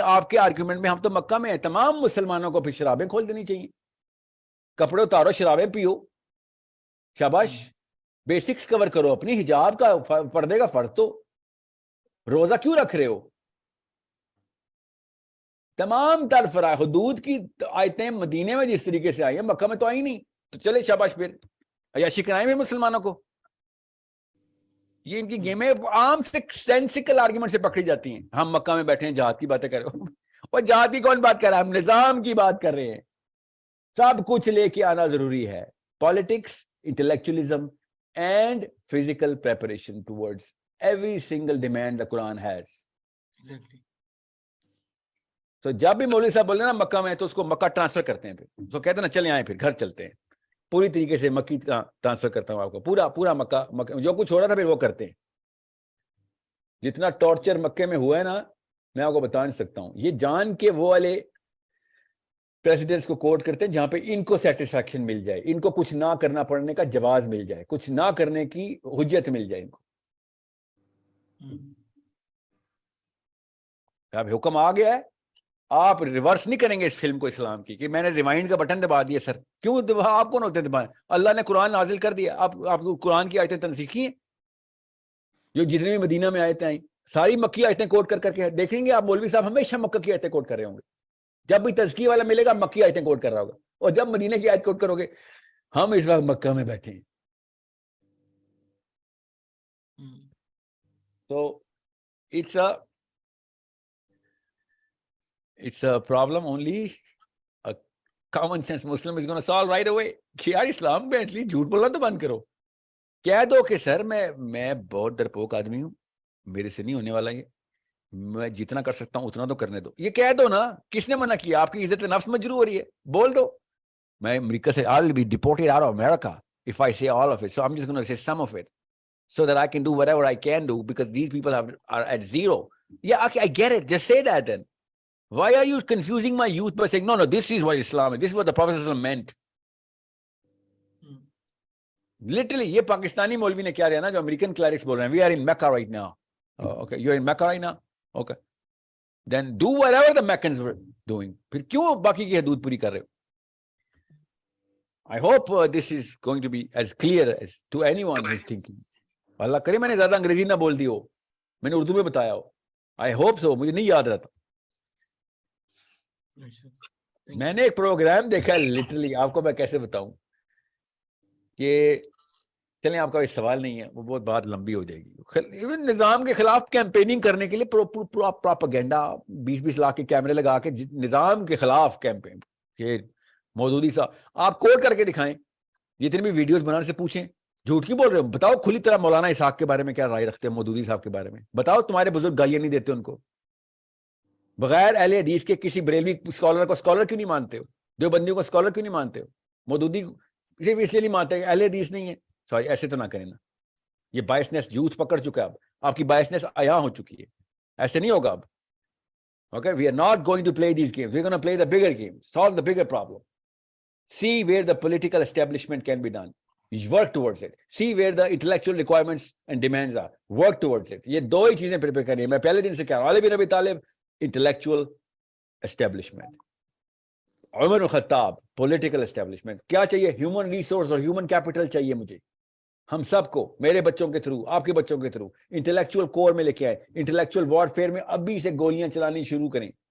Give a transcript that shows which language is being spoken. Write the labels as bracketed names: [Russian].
[Urdu] آپ کے آرگیومنٹ میں ہم تو مکہ میں ہیں, تمام مسلمانوں کو پھر شرابیں کھول دینی چاہیے, کپڑے اتارو شرابیں پیو, شاباش, بیسکس کور کرو اپنی, حجاب کا پردے کا فرض تو, روزہ کیوں رکھ رہے ہو, تمام تر فرائض حدود کی آیتیں مدینے میں جس طریقے سے آئی ہیں مکہ میں تو آئی نہیں, تو چلے شاباش, پھر عیاشی کرائیں بھی مسلمانوں کو. یہ ان کی گیمیں عام سے سینسیکل آرگیومنٹ سے پکڑی جاتی ہیں. ہم مکہ میں بیٹھے ہیں جہاد کی باتیں کر رہے ہو, اور جہاد کی کون بات کر رہا ہے, ہم نظام کی بات کر رہے ہیں. سب کچھ لے کے آنا ضروری ہے, [English] Politics, intellectualism and physical preparation towards every single demand the Quran has. Exactly. [Urdu] تو جب بھی مولوی صاحب بولے نا مکہ میں, تو اس کو مکہ ٹرانسفر کرتے ہیں, پھر تو کہتے ہیں نا چلیں آئیں پھر گھر چلتے ہیں, پوری طریقے سے مکی ٹرانسفر کرتا ہوں آپ کو, پورا مکہ جو کچھ ہو رہا تھا پھر وہ کرتے ہیں. جتنا ٹارچر مکے میں ہوا ہے نا میں آپ کو بتا نہیں سکتا ہوں. یہ جان کے وہ والے پریزیڈنٹس کو کوٹ کرتے ہیں جہاں پہ ان کو سیٹسفیکشن مل جائے, ان کو کچھ نہ کرنا پڑنے کا جواز مل جائے, کچھ نہ کرنے کی حجت مل جائے ان کو. اب حکم آ گیا ہے, آپ ریورس نہیں کریں گے اس فلم کو اسلام کی کہ میں نے ریوائنڈ کا بٹن دبا دیا. سر کیوں آپ کون ہوتے ہیں دبائیں, اللہ نے قرآن نازل کر دیا, آپ قرآن کی آیتیں تنسیخی ہیں, جو جتنے بھی مدینہ میں آیتیں آئیں ساری مکی آیتیں کوٹ کر کے دیکھیں گے آپ. مولوی صاحب ہمیشہ مکہ کی آیتیں کوٹ کر رہے ہوں گے, جب بھی تزکیہ والا ملے گا مکی آیتیں کوٹ کر رہا ہوگا, اور جب مدینہ کی آیت کوٹ کرو گے ہم اس وقت مکہ میں بیٹھے ہیں. [English] تو it's a problem only a common sense Muslim is going to solve right away [Urdu] کہ یار اسلام میں ایٹ لیسٹ جھوٹ بولنا تو بند کرو. کہہ دو کہ سر میں بہت ڈرپوک آدمی ہوں, میرے سے نہیں ہونے والا یہ, میں جتنا کر سکتا ہوں اتنا تو کرنے دو. یہ کہہ دو نا, کس نے منع کیا؟ آپ کی عزت نفس مجروح ہو رہی ہے, بول دو. میں امریکہ سے [English] I'll be deported out of America if I say all of it, so I'm just going to say some of it so that I can do whatever I can do because these people are at zero. Yeah, okay, I get it, just say that then. Why are you confusing my youth by saying no, this is what Islam is, this is what the Prophet ﷺ meant. [Urdu] Literally یہ پاکستانی مولوی نے کیا رہا نا, جو American clerics بول رہے ہیں, [English] we are in Mecca right now. Okay, you're in Mecca right now, okay, then do whatever the Meccans were doing. [Urdu] پھر کیوں باقی کی حدود پوری کر رہے ہو؟ [English] I hope this is going to be as clear as to anyone who's thinking. [Urdu] اللہ کرے میں نے زیادہ انگریزی نہ بول دی ہو, میں نے اردو میں بتایا ہو. [English] I hope so, [Urdu] مجھے نہیں یاد رہتا. میں نے ایک پروگرام دیکھا لٹرلی, آپ کو میں کیسے بتاؤں کہ چلیں آپ کا کوئی سوال نہیں ہے, وہ بہت بات لمبی ہو جائے گی. نظام کے خلاف کیمپیننگ کرنے کے لیے پراپیگنڈا 20-20 لاکھ کے کیمرے لگا کے نظام کے خلاف کیمپین. یہ مودودی صاحب آپ کوٹ کر کے دکھائیں, جتنے بھی ویڈیوز بنانے سے پوچھیں جھوٹ کیوں بول رہے ہو, بتاؤ کھلی طرح مولانا اسحاق کے بارے میں کیا رائے رکھتے ہیں, مودودی صاحب کے بارے میں بتاؤ. تمہارے بزرگ گالیاں نہیں دیتے ان کو, بغیر اہل حدیث کے کسی بریلوی اسکالر کو اسکالر کیوں نہیں مانتے ہو, دیوبندیوں کو اسکالر کیوں نہیں مانتے ہو, مودودی صرف اس لیے نہیں مانتے اہل حدیث نہیں ہے. سوری, ایسے تو نہ کریں نا, یہ بائسنس یوتھ پکڑ چکا ہے, اب آپ کی بائسنس عیاں ہو چکی ہے, ایسے نہیں ہوگا اب. [English] Okay, we are not going to play these games, we're going to play the bigger game, solve the bigger problem, see where the political establishment can be done, work towards it, see where the intellectual requirements and demands are, work towards it. [Urdu] یہ دو ہی چیزیں prepare کرنی ہے. میں پہلے دن سے کہہ رہا ہوں, علی بن ابی طالب [English] intellectual establishment, [Urdu] عمر بن خطاب [English] political establishment. [Urdu] کیا چاہیے؟ human resource اور human capital چاہیے مجھے, ہم سب کو, میرے بچوں کے تھرو, آپ کے بچوں کے تھرو انٹلیکچوئل کور میں لے کے آئے, انٹلیکچوئل وارفیئر میں ابھی سے گولیاں چلانی شروع کریں.